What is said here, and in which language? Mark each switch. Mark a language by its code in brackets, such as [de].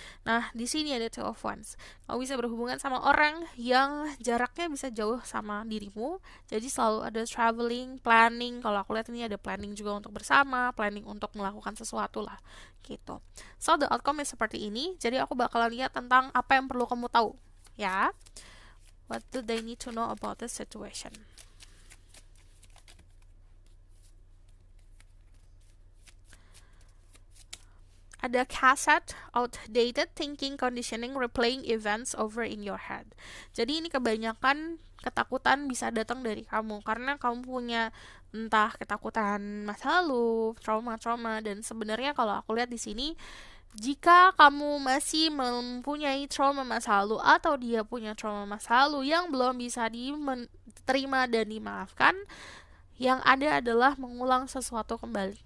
[id] Nah, di sini ada Two of Wands. Kamu bisa berhubungan sama orang yang jaraknya bisa jauh sama dirimu. Jadi selalu ada traveling, planning. Kalau aku lihat ini ada planning juga untuk bersama, planning untuk melakukan sesuatu lah, gitu. [en] So the outcome is [id] seperti ini. Jadi aku bakalan lihat tentang apa yang perlu kamu tahu, ya. [en] What do they need to know about this situation? [id] Ada [en] cassette, outdated thinking, conditioning, replaying events over in your head. [id] Jadi ini kebanyakan ketakutan bisa datang dari kamu karena kamu punya entah ketakutan masa lalu, trauma-trauma, dan sebenarnya kalau aku lihat di sini, jika kamu masih mempunyai trauma masa lalu atau dia punya trauma masa lalu yang belum bisa diterima dan dimaafkan, yang ada adalah mengulang sesuatu kembali.